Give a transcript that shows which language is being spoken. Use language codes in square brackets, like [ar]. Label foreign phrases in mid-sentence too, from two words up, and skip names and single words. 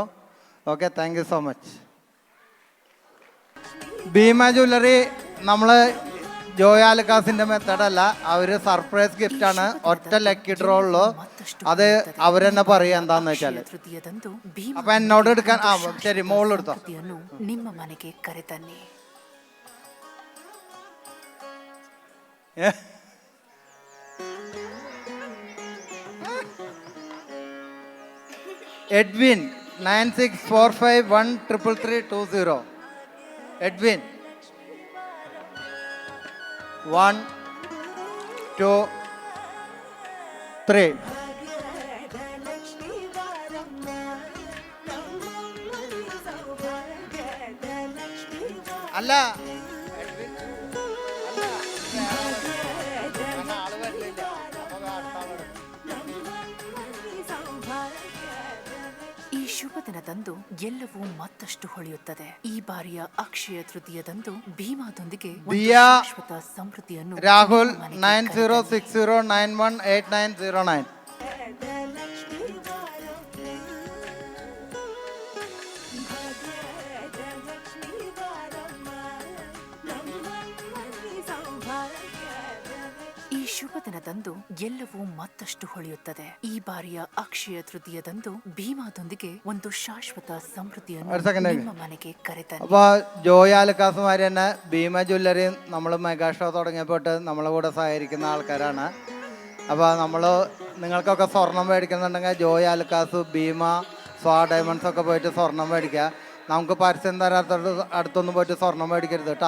[en] Okay, thank you so much. [ml] ഭീമ ജ്വല്ലറി നമ്മൾ ജോയ് ആലുക്കാസിൻ്റെ മെത്തേഡല്ല, അവർ [en] surprise gift-ആണ്. [ml] ഒറ്റ [en] lucky draw [ml] ഉള്ളൂ. അത് അവരെന്നെ പറയുക എന്താന്ന് വെച്ചാൽ. അപ്പൊ എന്നോട് എടുക്കാൻ ശരി, മോളെടുത്തോ. [kn] ನಿಮ್ಮ ಮನೆಗೆ ಕರೆತನ್ನಿ. [ml] എഡ്വിൻ 9645133320. എഡ്വിൻ 1 2 3. അല്ല എഡ്വിൻ അല്ല, കാരണം ആള് വരില്ല. അപ്പൊ അടുത്ത ആളെടുക്കും. [kn] ಈ ಶುಭ ದಿನದಂದು ಎಲ್ಲವೂ ಮತ್ತಷ್ಟು ಹೊಳೆಯುತ್ತದೆ. ಈ ಬಾರಿಯ ಅಕ್ಷಯ ತೃತೀಯದಂದು ಭೀಮಾದೊಂದಿಗೆ ಒಂದು ದಿಯಾ ಶಾಶ್ವತ ಸಮೃದ್ಧಿಯನ್ನು [ml] രാഹുൽ [kn] ನಿಮ್ಮ ಮನೆಗೆ ಕರೆತನ್ನಿ. 9060918909. ಈ ಶುಭ ದಿನದಂದು ಎಲ್ಲವೂ ಮತ್ತಷ್ಟು ಹೊಳೆಯುತ್ತದೆ. ಈ ಬಾರಿಯ ಅಕ್ಷಯ ತೃತೀಯದಂದು ಭೀಮಾದೊಂದಿಗೆ ಒಂದು ಶಾಶ್ವತ ಸಮೃದ್ಧಿಯನ್ನು [ml] ഒരു second. [kn] ನಿಮ್ಮ ಮನೆಗೆ ಕರೆತನ್ನಿ. [ml] അപ്പോൾ ജോയ് ആലുക്കാസുമാർ തന്നെ ഭീമ ജ്വല്ലറി നമ്മൾ [en] mega show [ml] തുടങ്ങിയപ്പോട്ട് നമ്മളെ കൂടെ സഹകരിക്കുന്ന ആൾക്കാരാണ്. അപ്പോൾ നമ്മൾ നിങ്ങൾക്കൊക്കെ സ്വർണം മേടിക്കുന്നുണ്ടെങ്കിൽ ജോയ് ആലുക്കാസ്, ഭീമ, സ്വാ ഡയമണ്ട്സ് ഒക്കെ പോയിട്ട് സ്വർണം മേടിക്കുക. നമുക്ക് പരസ്യം തരാത്തോട്ട് അടുത്തൊന്നും പോയിട്ട് സ്വർണം മേടിക്കരുത് കേട്ടോ.